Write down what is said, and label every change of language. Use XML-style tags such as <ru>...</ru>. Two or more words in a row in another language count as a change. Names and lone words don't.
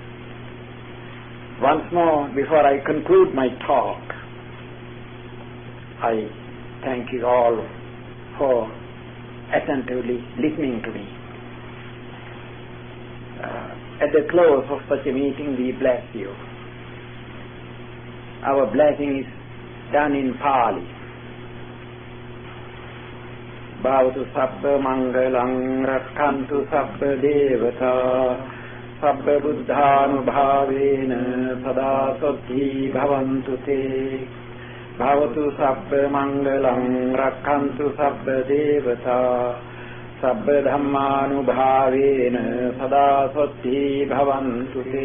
<en>Once more, before I conclude my talk, I thank you all for attentively listening to me. At the close of such a meeting, we bless you. Our blessing is done in Pali.</en> <pi>Bhavatu sabba mangalang rakkantu sabba devata sabba buddhanubhavena sada saddhi bhavantu te. Bhavatu sabba mangalang rakkantu sabba devata sabba dhammanubhavena sada saddhi bhavantu te.</pi>